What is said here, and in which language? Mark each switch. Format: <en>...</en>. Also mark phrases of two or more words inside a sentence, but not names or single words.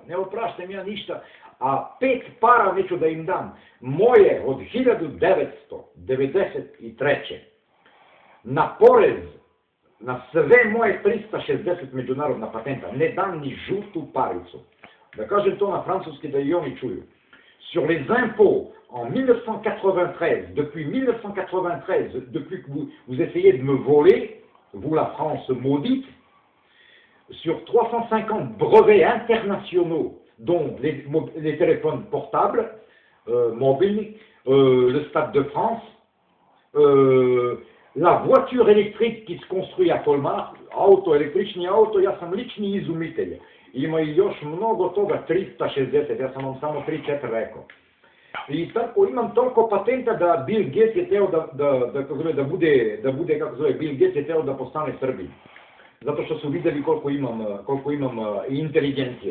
<sr>Ne opraštam ja ništa, a 5 para neću da im dam. Moje od 1993. na porez, na sve moje 360 međunarodna patenta, ne dam ni žutu paricu. Da kažem to na francuski da i oni čuju.</sr> <fr>Sur les impôts, en 1993, depuis 1993, depuis que vous essayez de me voler, vous la France maudite, sur 350 brevets internationaux dont les téléphones portables, mobiles, le Stade de France, la voiture électrique qui se construit à Colmar,</fr> <sr>električni auto, ja sam lični izumitelj. Ima i još mnogo toga, 360, ja sam vam samo 3-4 rekao. I tako imam toliko patenta da Bill Gates je teo da bude, kako zove, Bill Gates je teo da postane Srbin. Zato što su vidjeli koliko imam inteligencije.</sr>